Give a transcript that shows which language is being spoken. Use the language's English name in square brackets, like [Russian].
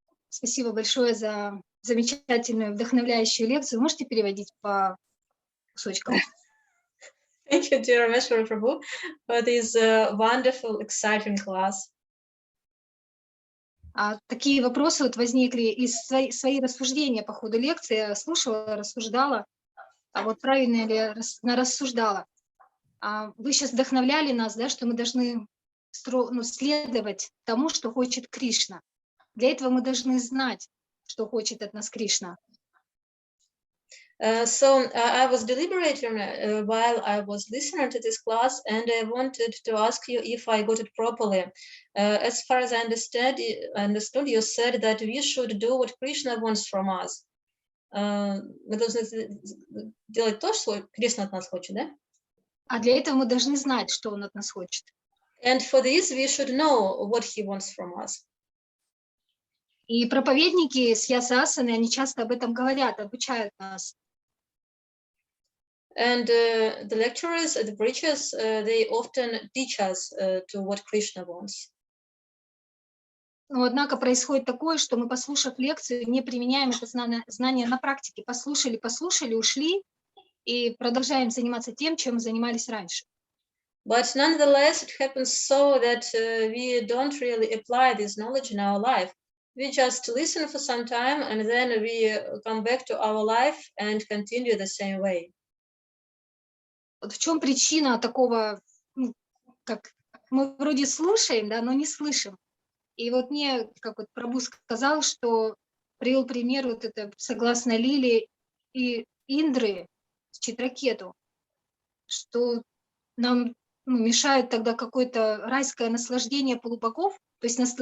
[Russian] Спасибо большое за замечательную, вдохновляющую лекцию. Можете переводить по кусочкам? [English] Thank you, dear Ramesvara Prabhu, for this wonderful, exciting class. [Russian] Такие вопросы вот возникли из свои рассуждения по ходу лекции. Я слушала, рассуждала. Вот правильно ли рассуждала? Вы сейчас вдохновляли нас, да, что мы должны следовать тому, что хочет Кришна. Для этого мы должны знать, что хочет от нас Кришна. [English] So I was deliberating while I was listening to this class, and I wanted to ask you if I got it properly. As far as I understood, you said that we should do what Krishna wants from us. [Russian] Мы должны делать то, что Кришна от нас хочет, да? А для этого мы должны знать, что он от нас хочет. [English] And for this, we should know what he wants from us. [Russian] И проповедники с Ясасаны, они часто об этом говорят, обучают нас. [English] And the lecturers, the preachers, they often teach us to what Krishna wants. [Russian] Но однако происходит такое, что мы, послушав лекцию, не применяем это знание на практике. Послушали, ушли и продолжаем заниматься тем, чем занимались раньше. [English] But nonetheless, it happens so that we don't really apply this knowledge in our life. We just listen for some time and then we come back to our life and continue the same way. [Russian] Вот в чем причина такого, как мы вроде слушаем, да, но не слышим. И вот мне, как вот Прабhu сказал, что привел пример вот это согласно Лиле и Индры с Читракету, что нам мешает тогда какое-то райское наслаждение полубогов, то есть